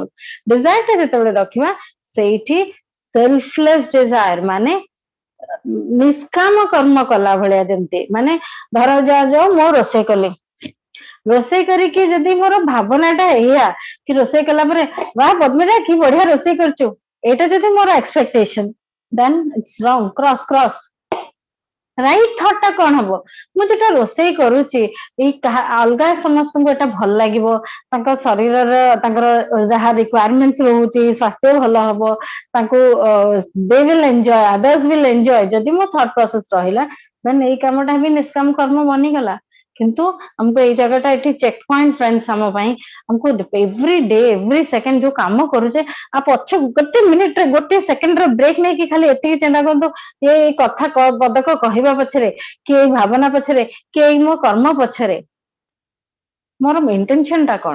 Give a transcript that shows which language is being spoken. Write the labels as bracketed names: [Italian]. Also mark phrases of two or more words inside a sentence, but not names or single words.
[Odia] ଡିଜାୟାର ଟା ଯେତେବେଳେ ରଖିବା, ସେଇଠି [English] selfless desire [Odia] ମାନେ ନିଷ୍କାମ କର୍ମ କଲା ଭଳିଆ, ଯେମିତି ମାନେ ଧର ଯାଉ ମୁଁ ରୋଷେଇ କଲି, ରୋଷେଇ କରିକି ଯଦି ମୋର ଭାବନାଟା ଏଇଆ କି ରୋଷେଇ କଲା ପରେ ବା ପଦ୍ମିତା କି ବଢିଆ ରୋଷେଇ କରୁଛୁ, ଏଇଟା ଯଦି ମୋର ଏକ୍ସପେକ୍ଟେସନ, [English] then it's wrong, [Odia] କ୍ରସ୍। [English] right thought [Odia] ଟା କଣ ହବ? ମୁଁ ଯେଟା ରୋଷେଇ କରୁଛି, ଏଇ ଅଲଗା ସମସ୍ତଙ୍କୁ ଏଟା ଭଲ ଲାଗିବ, ତାଙ୍କ ଶରୀରର ତାଙ୍କର ଯାହା ରିକ୍ୱାରମେଣ୍ଟ ରହୁଛି, ସ୍ୱାସ୍ଥ୍ୟ ଭଲ ହବ, ତାଙ୍କୁ [English] they will enjoy, others will enjoy, [Odia] ଯଦି ମୋ [English] thought process [Odia] ରହିଲା, then ଏଇ କାମଟା ବି ନିଷ୍କାମ କର୍ମ ବନିଗଲା। କିନ୍ତୁ ଆମକୁ ଏଇ ଜାଗାଟା ଏଠି [English] check point friends [Odia] ଆମ ପାଇଁ। ଆମକୁ [English] every day every second [Odia] ଯୋଉ କାମ କରୁଛେ, ଆଉ ପଛ ଗୋଟେ ମିନିଟରେ ଗୋଟେ ସେକେଣ୍ଡର ବ୍ରେକ୍ ନେଇକି ଖାଲି ଏତିକି ଚିନ୍ତା କରନ୍ତୁ, ଏଇ କଥା ପଦକ କହିବା ପଛରେ, କି ଏଇ ଭାବନା ପଛରେ, କି ଏଇ ମୋ କର୍ମ ପଛରେ ମୋର ଇଣ୍ଟେନସନ ଟା କଣ?